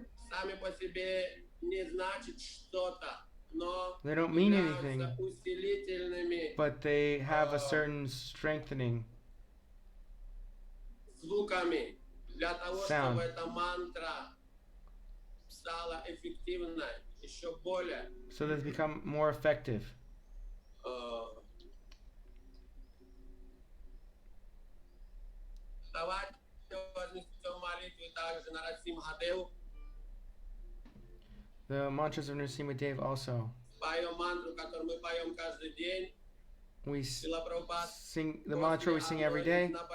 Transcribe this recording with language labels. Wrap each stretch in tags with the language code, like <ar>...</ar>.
<ru>Сами по себе не значит что-то, но</ru> <en>they don't mean anything,</en> <ru>усилительными</ru> <en>but they have a certain strengthening</en> <ru>звуками для того,</ru> <en>sound.</en> <ru>чтобы эта мантра стала эффективной, еще более.</ru> <en>So that they become more effective.</en> <ru>Давайте вознесем молитву также Нарасимхадеву.</ru> <en>The mantras of Nrsimha Dev also.</en> <ru>Поем мантру, которую мы поем каждый день.</ru> <en>We sing the mantra we sing every day.</en>